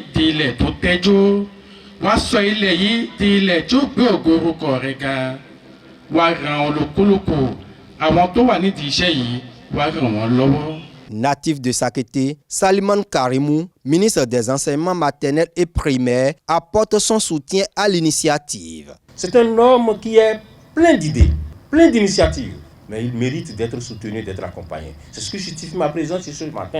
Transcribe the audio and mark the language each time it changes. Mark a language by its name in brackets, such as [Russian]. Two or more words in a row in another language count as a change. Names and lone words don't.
[Yoruba] di ilẹ̀ tó tẹ́jú, waso ilẹ̀ yìí di ilẹ̀ tó gbé ògo orúkọ rẹ̀ ga, wá ran olúkúlùkù àwọn tó wà nídìí iṣẹ́ yìí, wá ràn wọ́n lọ́wọ́. [French] Natif de Sakété, Saliman Karimou, ministre des enseignements maternels et primaires, apporte son soutien à l'initiative. C'est un homme qui est plein d'idées, plein d'initiatives. Mais il mérite d'être soutenu, d'être accompagné. C'est ce que justifie ma présence ce matin.